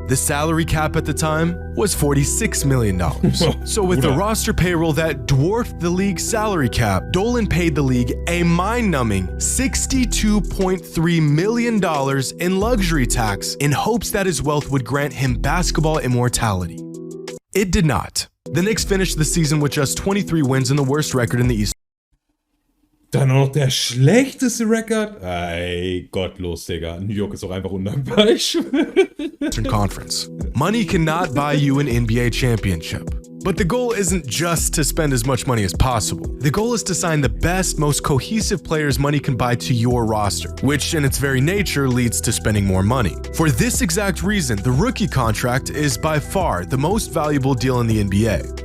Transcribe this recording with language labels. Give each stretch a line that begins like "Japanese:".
English: The salary cap at the time was $46 million. So with the roster payroll that dwarfed the league's salary cap, Dolan paid the league a mind-numbing $62.3 million in luxury tax in hopes that his wealth would grant him basketball immortality. It did not. The Knicks finished the season with just 23 wins and the worst record in the East.
German: Dann noch der schlechteste Rekord? Ey, gottlos, Digga. New York ist auch einfach undankbar.
English: Eastern Conference. Money cannot buy you an NBA championship. But the goal isn't just to spend as much money as possible. The goal is to sign the best, most cohesive players money can buy to your roster, which in its very nature leads to spending more money. For this exact reason, the rookie contract is by far the most valuable deal in the NBA.